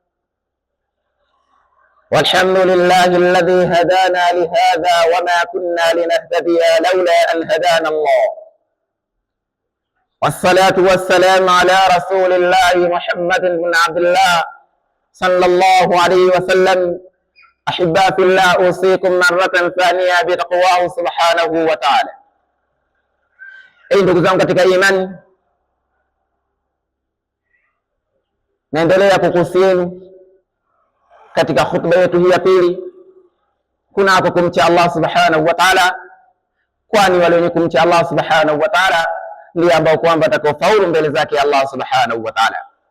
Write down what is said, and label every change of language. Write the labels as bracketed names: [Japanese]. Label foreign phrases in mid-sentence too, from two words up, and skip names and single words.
[Arabic] والحمد لله الذي هدانا لهذا وما كنا لنهتدي لولا أن هدانا الله، والصلاة والسلام على رسول الله محمد بن عبد الله صلى الله عليه وسلم. أحباء في الله، أوصيكم مرة ثانية بتقواه سبحانه وتعالى. [Swahili] Ndugu zangu katika imani, naendelea kukuhusieni katika khutba yetu hii ya pili kunako kumcha [Arabic] الله سبحانه وتعالى, [Swahili] kwani wale wenye kumcha [Arabic] الله سبحانه وتعالى [Swahili] ndio ambao kwamba watakaofaulu mbele zake [Arabic] الله سبحانه وتعالى.